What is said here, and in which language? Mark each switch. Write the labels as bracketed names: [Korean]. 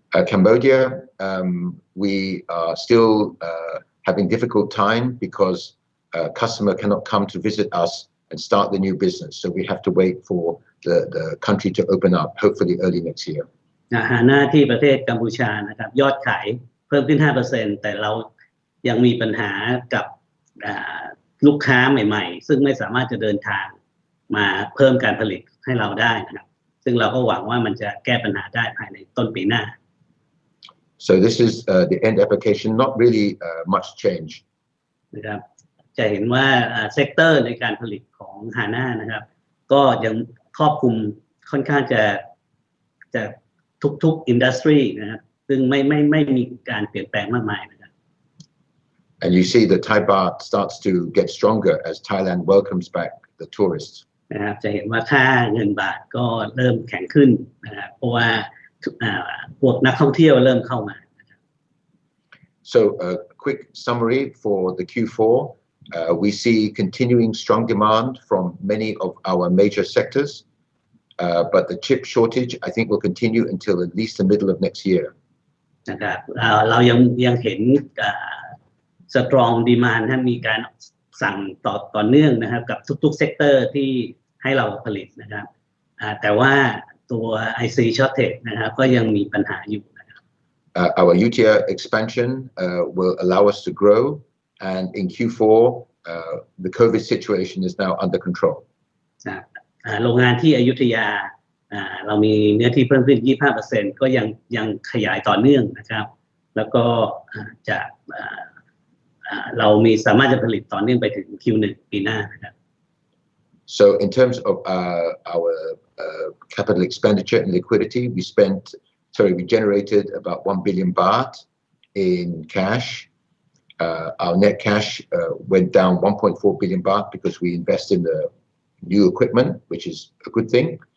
[English] Cambodia, we are still having difficult time because customer cannot come to visit us and start the new business. So we have to wait for the country to open up, hopefully early next year. [Thai] ฮาน่าที่ประเทศกัมพูชานะครับยอดขายเพิ่มขึ้น 5% แต่เรายังมีปัญหากับลูกค้าใหม่ๆซึ่งไม่สามารถจะเดินทางมาเพิ่มการผลิตให้เราได้นะครับซึ่งเราก็หวังว่ามันจะแก้ปัญหาได้ภายในต้นปีหน้า [English] So this is the end application, not really much change. [Thai] นะครับจะเห็นว่าเซกเตอร์ในการผลิตของ HANA นะครับก็ยังครอบคลุมค่อนข้างจะทุกอินดัสทรีนะครับซึ่งไม่มีการเปลี่ยนแปลงมากมายนะครับ [English] And you see the Thai baht starts to get stronger as Thailand welcomes back the tourists. [Thai] นะครับจะเห็นว่าค่าเงินบาทก็เริ่มแข็งขึ้นนะครับเพราะว่าพวกนักท่องเที่ยวเริ่มเข้ามา [English] So a quick summary for the Q4. We see continuing strong demand from many of our major sectors, but the chip shortage, I think, will continue until at least the middle of next year. [Thai] นะครับเรายังเห็น [English] strong demand [Thai] มีการสั่งต่อเนื่องนะครับกับทุกๆเซกเตอร์ที่ให้เราผลิตนะครับแต่ว่าตัว IC shortage นะครับก็ยังมีปัญหาอยู่นะครับ [English] Our UTR expansion will allow us to grow, and in Q4, the COVID situation is now under control. [Thai] โรงงานที่อยุธยาเรามีเนื้อที่เพิ่มขึ้น 25% ก็ยังขยายต่อเนื่องนะครับแล้วก็จะเราสามารถจะผลิตต่อเนื่องไปถึง Q1 ปีหน้านะครับ [English] So in terms of our capital expenditure and liquidity, we generated about 1 billion baht in cash. Our net cash went down 1.4 billion baht because we invest in the new equipment, which is a good thing.